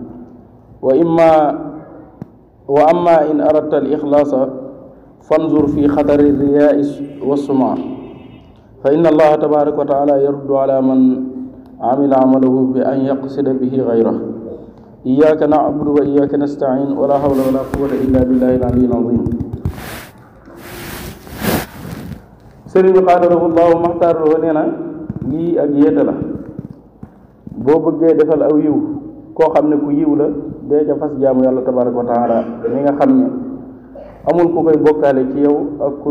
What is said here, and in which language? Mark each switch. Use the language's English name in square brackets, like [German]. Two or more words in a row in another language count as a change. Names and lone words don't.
[Arabic] وأما إن أردت الإخلاص فانظر في خطر الرياء والسمعة فإن الله تبارك وتعالى يرد على من عمل عمله بأن يقصد به غيره إياك نعبد وإياك نستعين ولا حول ولا قوة إلا بالله العلي العظيم [Wolof] sëriñ bi qaadalahu Allahu maxtaarlahu nee na lii ak yéete la boo bëggee defal aw yiw koo xam ne ku yiw la dee ca fas jaamu yàlla [Arabic] تبارك وتعالى [Wolof] mi nga xam ne amul ku koy bokkaale ci yow ak ku